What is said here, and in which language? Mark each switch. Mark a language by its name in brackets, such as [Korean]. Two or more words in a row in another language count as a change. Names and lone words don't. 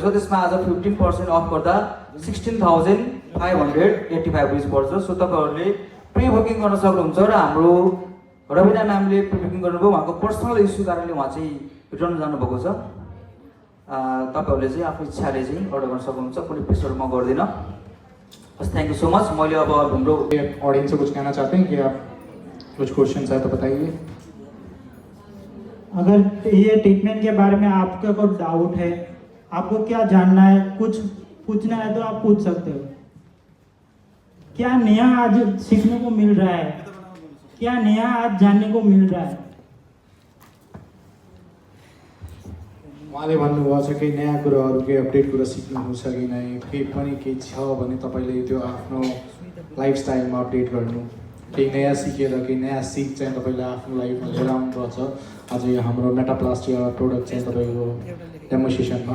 [Nepali] त्यसमा आज 15% अफ गर्दा 16,585 रुपिस पर्छ। सो तपाईँहरूले [English] pre booking [Nepali] गर्न सक्नुहुन्छ। र हाम्रो रविना म्यामले [English] pre booking [Nepali] गर्नुभयो। उहाँको [English] personal issue [Nepali] कारणले उहाँ चाहिँ रिटर्न जानुभएको छ। तपाईँहरूले चाहिँ आफ्नो इच्छाले चाहिँ अर्डर गर्न सक्नुहुन्छ। कुनै प्रेसर म गर्दिनँ। बस [English] thank you so much. [Nepali] मैले अब हाम्रो [Hindi] ऑडियंस से कुछ कहना चाहते हैं कि आप कुछ क्वेश्चन है तो बताइए। अगर ये ट्रीटमेंट के बारे में आपका कोई डाउट है, आपको क्या जानना है, कुछ पूछना है तो आप पूछ सकते हो। क्या नया आज सीखने को मिल रहा है, क्या नया आज जानने को मिल रहा है? [Nepali] उहाँले भन्नुभएको छ केही नयाँ कुराहरू केही अपडेट कुरा सिक्नुहुन्छ कि नै, केही पनि केही छ भने तपाईँले त्यो आफ्नो लाइफस्टाइलमा अपडेट गर्नु, केही नयाँ सिकेर केही नयाँ सिक चाहिँ तपाईँले आफ्नो लाइफमा लिएर आउनुभएको छ आज यो हाम्रो मेटाप्लास्टिया प्रोडक्ट चाहिँ तपाईँको डेमोन्स्ट्रेसनमा।